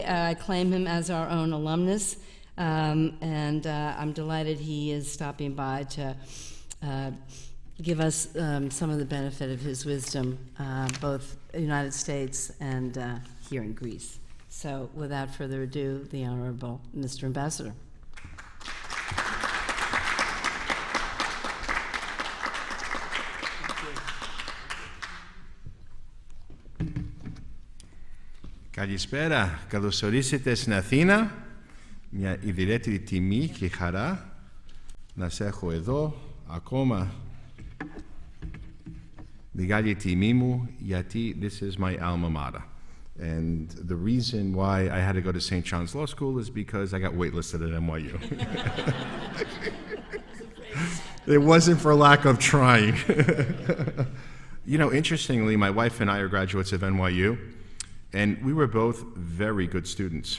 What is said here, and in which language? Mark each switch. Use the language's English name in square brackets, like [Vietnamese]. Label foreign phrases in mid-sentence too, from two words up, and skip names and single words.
[English] I claim him as our own alumnus, and I'm delighted he is stopping by to give us some of the benefit of his wisdom, both in the United States and here in Greece. So without further ado, the Honorable Mr. Ambassador. [Greek] Καλησπέρα, καλώς ορίσετε στην Αθήνα. Μια ιδιαίτερη τιμή και χαρά να σε έχω εδώ. Ακόμα μεγάλη τιμή μου, γιατί [English] this is my alma mater. And the reason why I had to go to St. John's Law School is because I got waitlisted at NYU. It wasn't for lack of trying. You know, interestingly, my wife and I are graduates of NYU, and we were both very good students.